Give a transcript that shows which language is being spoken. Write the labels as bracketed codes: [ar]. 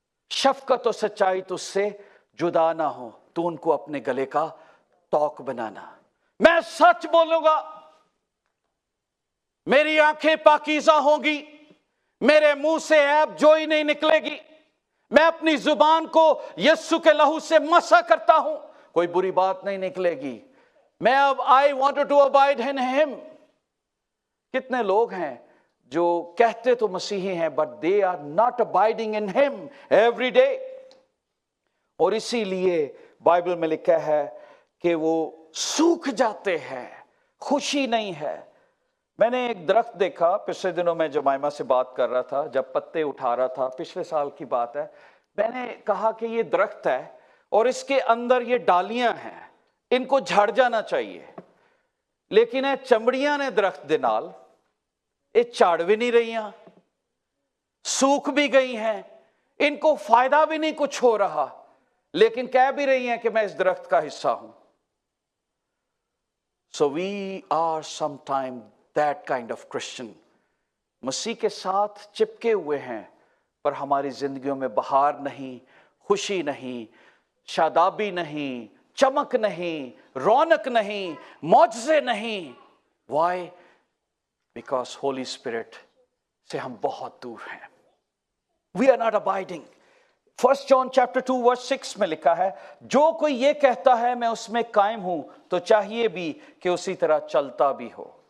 [ur] شفقت و سچائی تو اس سے جدا نہ ہو، تو ان کو اپنے گلے کا توق بنانا. میں سچ بولوں گا، میری آنکھیں پاکیزہ ہوں گی، میرے منہ سے عیب جوئی نہیں نکلے گی. میں اپنی زبان کو یسوع کے لہو سے مسح کرتا ہوں، کوئی بری بات نہیں نکلے گی. میں اب [en] I wanted to abide in Him. [ur] کتنے لوگ ہیں جو کہتے تو مسیحی ہیں [en] but they are not abiding in Him every day. [ur] اور اسی لیے بائبل میں لکھا ہے کہ وہ سوکھ جاتے ہیں، خوشی نہیں ہے. میں نے ایک درخت دیکھا پچھلے دنوں، میں جمائمہ سے بات کر رہا تھا جب پتے اٹھا رہا تھا، پچھلے سال کی بات ہے. میں نے کہا کہ یہ درخت ہے اور اس کے اندر یہ ڈالیاں ہیں، ان کو جھڑ جانا چاہیے، لیکن یہ چمڑیاں نے درخت دے نال یہ جھڑ بھی نہیں رہی ہیں، سوکھ بھی گئی ہیں، ان کو فائدہ بھی نہیں کچھ ہو رہا، لیکن کہہ بھی رہی ہیں کہ میں اس درخت کا حصہ ہوں. [en] So we are sometimes that kind of Christian. [ur] مسیح کے ساتھ چپکے ہوئے ہیں، پر ہماری زندگیوں میں بہار نہیں، خوشی نہیں، شادابی نہیں، چمک نہیں، رونق نہیں، معجزے نہیں۔ [en] Why? Because [ur] ہولی اسپرٹ سے ہم بہت دور ہیں۔ [en] We are not abiding. [ur] 1 John chapter 2 ورس 6 میں لکھا ہے، جو کوئی یہ کہتا ہے میں اس میں قائم ہوں تو چاہیے بھی کہ اسی طرح چلتا بھی ہو۔